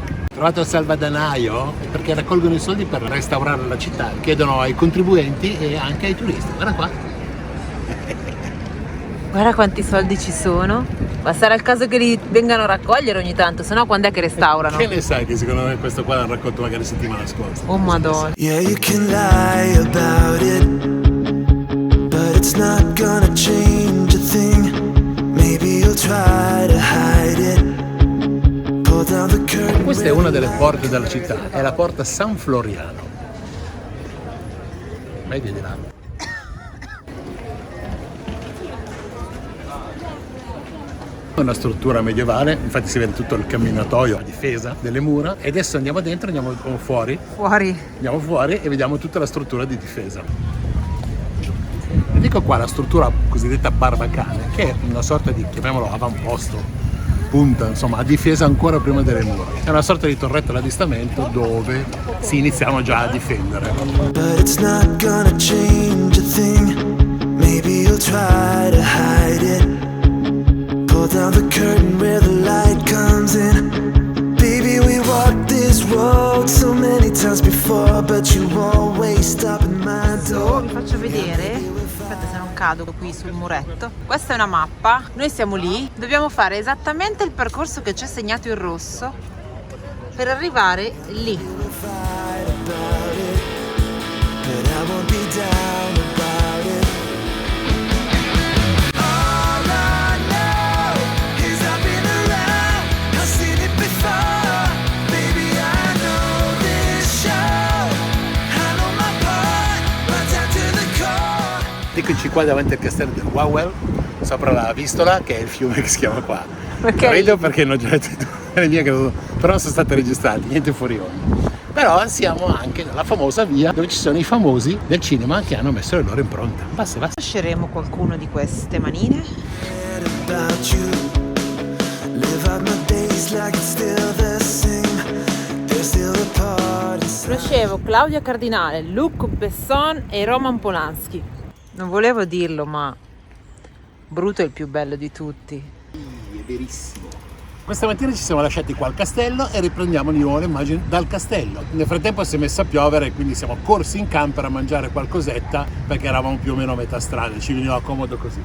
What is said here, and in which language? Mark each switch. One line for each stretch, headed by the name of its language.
Italian: Trovato il salvadanaio perché raccolgono i soldi per restaurare la città, chiedono ai contribuenti e anche ai turisti. Guarda qua. Guarda quanti soldi ci sono. Ma sarà il caso che li vengano a raccogliere ogni tanto, sennò quando è che restaurano? Che ne sai che secondo me questo qua l'hanno raccolto magari settimana scorsa. Oh madonna.
English: Yeah, you can lie about it, but it's not gonna change a thing. Maybe you'll try to hide it. Pull down the curtain.
Italian: Questa è una delle porte della città, è la porta San Floriano. Vedi di là. È una struttura medievale, infatti si vede tutto il camminatoio a difesa delle mura, e adesso andiamo dentro, andiamo fuori e vediamo tutta la struttura di difesa. E dico qua la struttura cosiddetta Barbacane, che è una sorta di, chiamiamolo avamposto, punta, insomma, a difesa ancora prima delle mura. È una sorta di torretta d'adestamento dove si iniziamo già a difendere.
English: But it's not gonna change a thing. Maybe you'll try to hide it. Pull down the curtain where the light comes in. Baby, we walked this road so many times before, but you always stop at my door.
Italian: Vi faccio vedere, aspetta se non cado qui sul muretto. Questa è una mappa, noi siamo lì, dobbiamo fare esattamente il percorso che c'è segnato in rosso per arrivare lì.
English: Fight about it, but I won't be down about it. All I know is I've been around, I've seen it before. Baby, I know this show, I know my part, right down to the core.
Italian: Eccoci qua davanti al castello del Wawel, sopra la Vistola, che è il fiume che si chiama qua. Ok. Rido perché non ho già detto le mie, però sono state registrate, niente fuori onda. Però siamo anche nella famosa via dove ci sono i famosi del cinema che hanno messo le loro impronte. Basta, basta. Conosceremo qualcuno di queste manine?
English: Forget about you, live out my days like it's still the same. There's still a part inside.
Italian: Conoscevo Claudia Cardinale, Luc Besson e Roman Polanski. Non volevo dirlo, ma Bruto è il più bello di tutti. È verissimo. Questa mattina ci siamo lasciati qua al castello e riprendiamo di nuovo le immagini dal castello. Nel frattempo si è messo a piovere e quindi siamo corsi in camper a mangiare qualcosetta perché eravamo più o meno a metà strada, ci veniva comodo così.